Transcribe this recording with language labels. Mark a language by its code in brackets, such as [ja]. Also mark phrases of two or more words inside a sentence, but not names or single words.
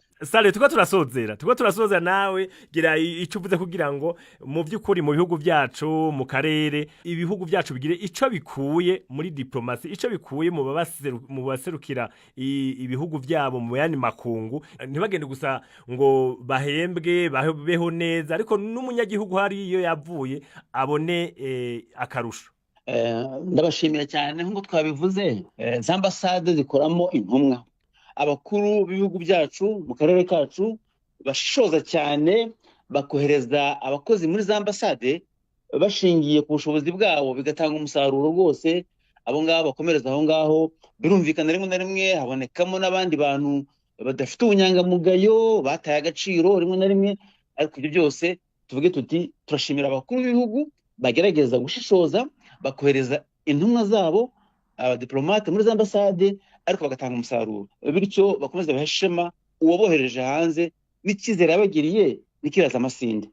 [rn] Sale tuko turasozera nawe gira ico uvuze kugira ngo mu vy'ukuri mu bihugu vyacu mu karere ibihugu vyacu bigire ico bikuye muri diplomasi ico bikuye mu baserukira ibihugu vyabo mu yandi makungu ntibagende gusa ngo bahembwe babeho neza ariko n'umunyagihugu hari iyo yavuye abone akarusho. [rw] Ndabashimiye cyane nk'uko twabivuze za ambasade zikoramo intumwa abakuru b'ibihugu byacu mu karere kacu bashishoza cyane bakohereza abakozi muri za ambasade bashingiye ku bushobozi bwabo bigatanga umusaruro rwose abo ngabo bakomereza aho ngaho birumvikana rimwe na rimwe habonekamo n'abandi bantu badafite ubunyangamugayo bataye agaciro rimwe na rimwe ariko ibyo byose tuvuge tuti turashimira abakuru b'ibihugu bagerageza gushishoza bakohereza intumwa zabo abadiplomate muri za ambasade ariko bagatanga umusaruro bityo bakomeza baheshema uwabohereje hanze n'icyizere yabagiriye nikiraza amasinde.